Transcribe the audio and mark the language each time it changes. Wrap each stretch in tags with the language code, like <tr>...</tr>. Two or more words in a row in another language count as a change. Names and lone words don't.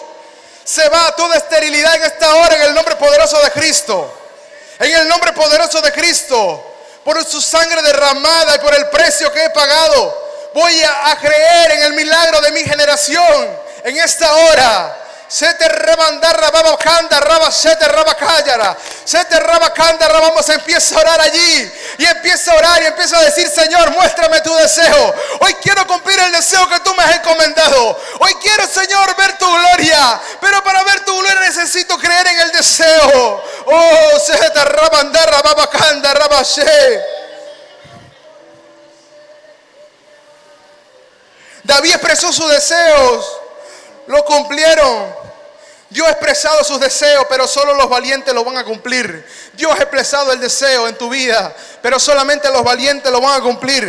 <es>Se va toda esterilidad en esta hora en el nombre poderoso de Cristo. En el nombre poderoso de Cristo. Por su sangre derramada y por el precio que he pagado. Voy a creer en el milagro de mi generación. En esta hora. Sete rabandarra babacanda raba sete rabacayara. Sete rabacanda rabamos, empieza a orar allí. Y empieza a orar y empieza a decir, Señor, muéstrame tu deseo. Hoy quiero cumplir el deseo que tú me has encomendado. Hoy quiero, Señor, ver tu gloria. Pero para ver tu gloria necesito creer en el deseo. Oh, sete rabandarra babacanda raba she. David expresó sus deseos. Lo cumplieron. Dios ha expresado sus deseos, pero solo los valientes lo van a cumplir. Dios ha expresado el deseo en tu vida, pero solamente los valientes lo van a cumplir.</es>